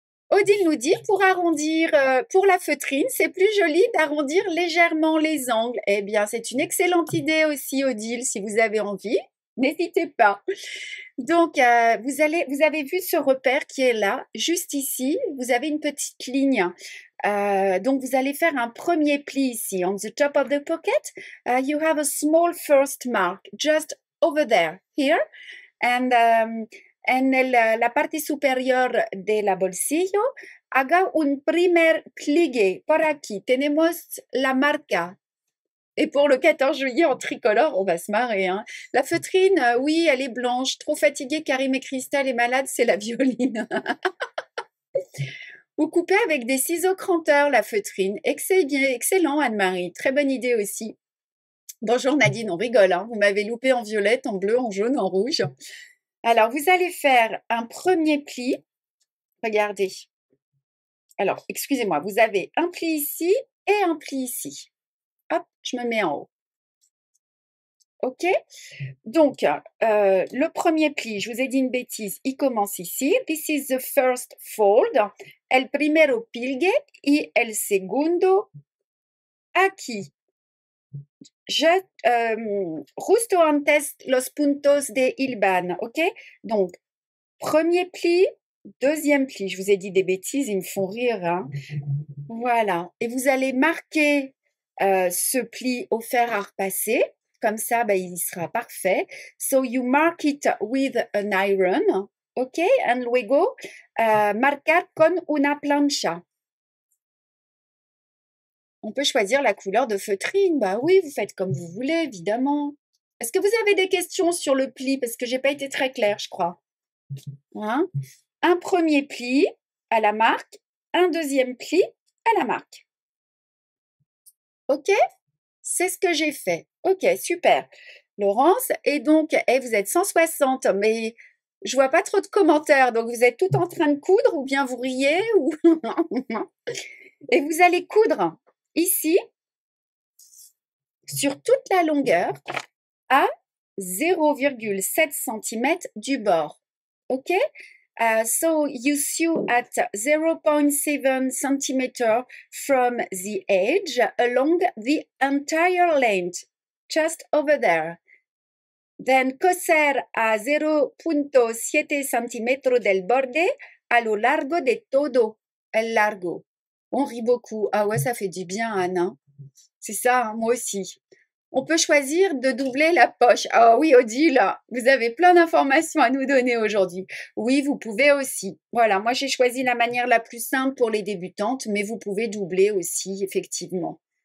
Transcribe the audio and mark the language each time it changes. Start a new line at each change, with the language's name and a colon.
French: Odile nous dit, pour arrondir, pour la feutrine, c'est plus joli d'arrondir légèrement les angles. Eh bien, c'est une excellente idée aussi, Odile, si vous avez envie. N'hésitez pas. Donc, vous avez vu ce repère qui est là, juste ici. Vous avez une petite ligne. Donc, vous allez faire un premier pli ici.
English: On the top of the pocket, you have a small first mark, just over there, here. And
Spanish: en la parte superior de la bolsillo, haga un primer pliegue por aquí. Tenemos la marca.
French: Et pour le 14 juillet en tricolore, on va se marrer. Hein. La feutrine, oui, elle est blanche. Trop fatiguée, Karim et Christelle est malade, c'est la violine. Vous coupez avec des ciseaux cranteurs la feutrine. Excellent, Anne-Marie. Très bonne idée aussi. Bonjour Nadine, on rigole. Hein. Vous m'avez loupé en violette, en bleu, en jaune, en rouge. Alors, vous allez faire un premier pli. Regardez. Alors, excusez-moi, vous avez un pli ici et un pli ici. Hop, je me mets en haut. OK? Donc, le premier pli, je vous ai dit une bêtise, il commence ici.
English: This is the first fold.
Spanish: El primero pliegue y el segundo aquí. Justo antes los puntos de hilvan, ok?
French: Donc, premier pli, deuxième pli. Je vous ai dit des bêtises, ils me font rire. Hein? Voilà. Et vous allez marquer ce pli au fer à repasser. Comme ça, il sera parfait.
English: So, you mark it with an iron, ok? And
Spanish: luego, marcar con una plancha.
French: On peut choisir la couleur de feutrine. Bah oui, vous faites comme vous voulez, évidemment. Est-ce que vous avez des questions sur le pli? Parce que j'ai pas été très claire, je crois. Hein? Un premier pli à la marque, un deuxième pli à la marque. OK? C'est ce que j'ai fait. OK, super. Laurence, et donc, vous êtes 160, mais je vois pas trop de commentaires. Donc, vous êtes tout en train de coudre ou bien vous riez ou... Et vous allez coudre ici, sur toute la longueur, à 0,7 cm du bord. OK?
English: So you sew at 0.7 cm from the edge along the entire length, just over there. Then
Spanish: coser a 0.7 cm del borde a lo largo de todo el largo.
French: On rit beaucoup. Ah ouais, ça fait du bien, Anne. Hein? C'est ça, hein, moi aussi. On peut choisir de doubler la poche. Ah oui, Odile, vous avez plein d'informations à nous donner aujourd'hui. Oui, vous pouvez aussi. Voilà, moi j'ai choisi la manière la plus simple pour les débutantes, mais vous pouvez doubler aussi, effectivement.